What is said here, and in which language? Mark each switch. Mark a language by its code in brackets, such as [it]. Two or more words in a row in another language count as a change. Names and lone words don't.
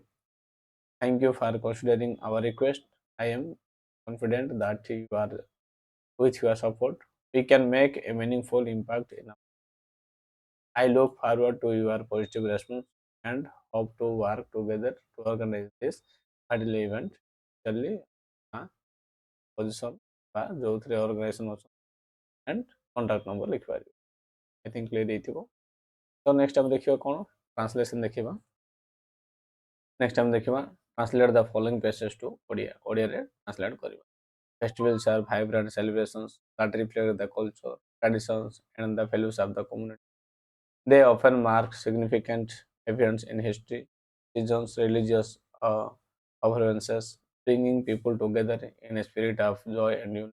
[en] Thank you for considering our request. I am confident that with your support, we can make a meaningful impact in. I look forward to your positive response and hope to work together to organize this ideal event. [or] Actually, position ବା ଯୋଉଥିରେ ଅର୍ଗାନାଇଜେସନ୍ ଅଛନ୍ତି [en] and contact number [or] ଲେଖିପାରିବେ। [en] I think clear ହେଇଥିବ। [or] ତ ନେକ୍ସଟ ଆମେ ଦେଖିବା କ'ଣ ଟ୍ରାନ୍ସଲେସନ୍ ଦେଖିବା। ନେକ୍ସଟ ଆମେ ଦେଖିବା [en] translate the following passage to Odia. [or] ଓଡ଼ିଆରେ ଟ୍ରାନ୍ସଲେଟ୍ କରିବା। [en] Festivals are vibrant celebrations that reflect the culture, traditions, and the values of the community. They often mark significant events in history, seasons, religious observances, bringing people together in a spirit of joy and unity.